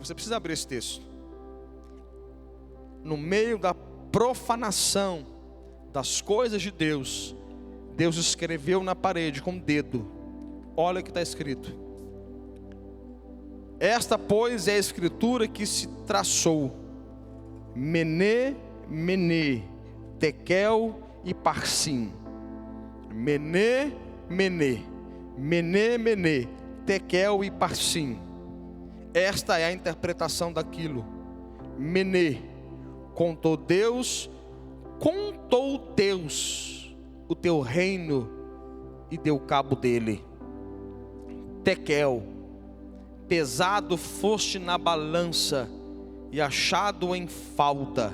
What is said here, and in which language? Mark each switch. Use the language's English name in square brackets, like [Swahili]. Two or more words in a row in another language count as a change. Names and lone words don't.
[Portuguese] Você precisa abrir esse texto. No meio da profanação das coisas de Deus, Deus escreveu na parede com o dedo. Olha o que está escrito. Esta, pois, é a escritura que se traçou: Mene, Mene, Tekel e Parsim. Mene, Mene, Mené, Mené, Tekel e Parsim. Esta é a interpretação daquilo. Mené, contou Deus o teu reino e deu cabo dele. Tekel, pesado foste na balança e achado em falta.